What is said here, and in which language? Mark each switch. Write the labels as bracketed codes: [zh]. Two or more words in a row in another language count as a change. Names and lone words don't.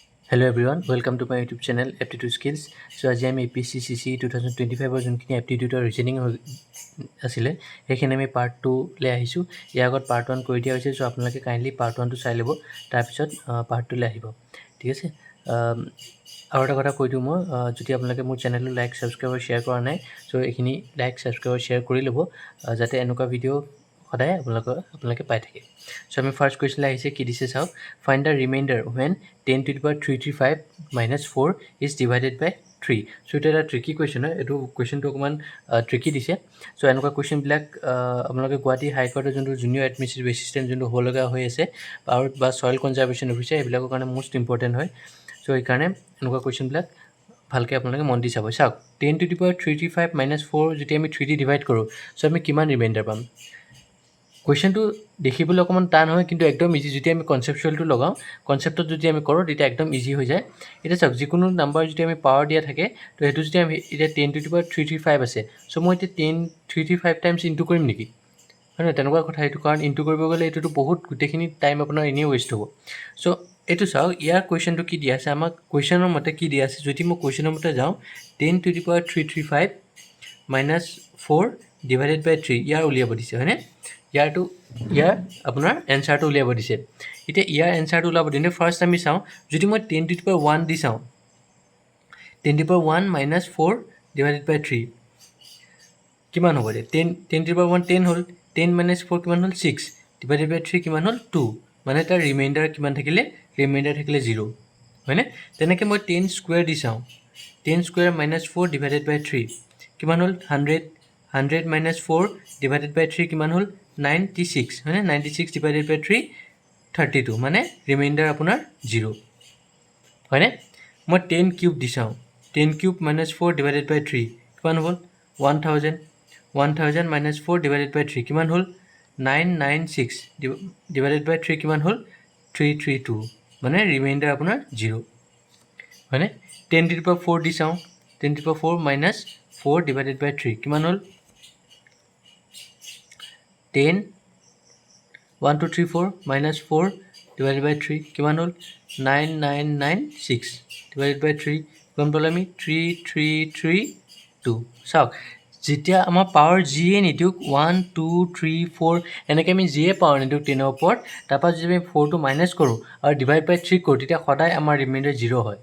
[en] Hello everyone, welcome to my YouTube channel Aptitude Skills. [as] So আজি আমি APSC CC 2025 যোনখিনি [en] aptitude reasoning [as] আছিলে সেইখিনি আমি পাৰ্ট 2 লৈ আহিছোঁ। ইয়াৰ আগত পাৰ্ট 1 কৰি দিয়া হৈছে, চ' আপোনালোকে [en] kindly part [as] 1টো চাই ল'ব, তাৰপিছত পাৰ্ট 2 লৈ আহিব, ঠিক আছে। আৰু এটা কথা কৈ দিওঁ মই, যদি আপোনালোকে মোৰ [en] channel like subscribe [as] আৰু শ্বেয়াৰ কৰা নাই, চ' এইখিনি [en] like subscribe [as] আৰু শ্বেয়াৰ কৰি ল'ব, যাতে এনেকুৱা ভিডিঅ' সদায় আপোনালোকে পাই থাকে। চ' আমি ফাৰ্ষ্ট কুৱেশ্যনলৈ আহিছে, কি দিছে চাওক, [en] find the reminder when 10 to the power 335 minus 4 is divided by 3. [as] চ' এইটো এটা [en] tricky question [as] হয়, এইটো কুৱেশ্যনটো অকণমান ট্ৰিকি দিছে। চ' এনেকুৱা কুৱেশ্যনবিলাক আপোনালোকে গুৱাহাটী হাইকোৰ্টৰ যোনটো [en] junior administrative assistant [as] যোনটো হ'ব লগা হৈ আছে, আৰু বা [en] soil conservation officer, [as] এইবিলাকৰ কাৰণে [en] most important [as] হয়। চ' সেইকাৰণে এনেকুৱা কুৱেশ্যনবিলাক ভালকৈ আপোনালোকে মন দি চাব। চাওক, [en] 10 to the power 335 minus 4 [as] যদি আমি 3 দি ডিভাইড কৰোঁ, চ' আমি কিমান ৰিমাইণ্ডাৰ পাম? কুৱেশ্যনটো দেখিবলৈ অকণমান টান হয়, কিন্তু একদম ইজি। যদি আমি কনচেপচুৱেলটো লগাওঁ, কনচেপ্টত যদি আমি কৰোঁ, তেতিয়া একদম ইজি হৈ যায়। এতিয়া চাওক, যিকোনো নাম্বাৰ যদি আমি পাৱাৰ দিয়া থাকে, তো সেইটো যদি আমি এতিয়া [en] 10 to the power 335 [as] আছে, চ' মই এতিয়া 335 [en] times into [as] কৰিম নেকি? হয় নহয়, তেনেকুৱা কথা এইটো, কাৰণ ইনটু কৰিব গ'লে এইটোতো বহুত গোটেইখিনি টাইম আপোনাৰ এনেই ৱেষ্ট হ'ব। চ' এইটো চাওক, ইয়াৰ কুৱেশ্যনটো কি দিয়া আছে, আমাক কুৱেশ্যনৰ মতে কি দিয়া আছে, যদি মই কুৱেশ্যনৰ মতে যাওঁ, [en] 10 to the power 335 minus 4 divided by 3, [as] ইয়াৰ উলিয়াব দিছে, হয়নে? ইয়াৰ আপোনাৰ এনচাৰটো উলিয়াব দিছে। এতিয়া ইয়াৰ এনচাৰটো ওলাব দিনে ফাৰ্ষ্ট আমি চাওঁ, যদি মই [en] 10 to the power 1 [as] দি চাওঁ, [en] 10 to the power 1 minus 4 divided by 3 [as] কিমান হ'ব? [en] 10 to the power 1 10 [as] হ'ল, [en] 10 minus 4 [as] কিমান হ'ল? [en] 6 divided by 3 [as] কিমান হ'ল? 2, মানে তাৰ ৰিমাইণ্ডাৰ কিমান থাকিলে? ৰিমাইণ্ডাৰ থাকিলে 0, হয়নে? তেনেকৈ মই 10 স্কুৱেৰ দি চাওঁ, [en] 10 square minus 4 divided by 3 [as] কিমান হ'ল? [en] 100 100 minus 4 divided by 3 [as] কিমান হ'ল? 96, হয়নে? [en] 96 divided by 3 [as] 32, মানে ৰিমাইণ্ডাৰ আপোনাৰ 0, হয়নে? মই 10 কিউব দি চাওঁ, [en] 10 cube minus 4 divided by 3 [as] কিমান হ'ল? [en] 1000 1000 minus 4 divided by 3 [as] কিমান হ'ল? [en] 996 divided by 3 [as] কিমান হ'ল? 332, মানে ৰিমাইণ্ডাৰ আপোনাৰ 0, হয়নে? [en] 10 to the power 4 [as] দি চাওঁ, [en] 10 to the power 4 minus 4 divided by 3 [as] কিমান হ'ল? [en] 10 1 2 3 4 minus 4 divided by 3 [as] কিমান হ'ল? [en] 9996 divided by 3 [as] কিমান পালোঁ আমি? 3332। চাওক, যেতিয়া আমাৰ পাৱাৰ যিয়ে নিদিয়ক, 1 2 3 4 এনেকৈ আমি যিয়ে পাৱাৰ নিদিয়ক 10ৰ ওপৰত, তাৰপৰা যদি আমি 4টো মাইনাছ কৰোঁ আৰু [en] divide by [as] 3 কৰোঁ, তেতিয়া সদায় আমাৰ ৰিমাইণ্ডাৰ 0 হয়।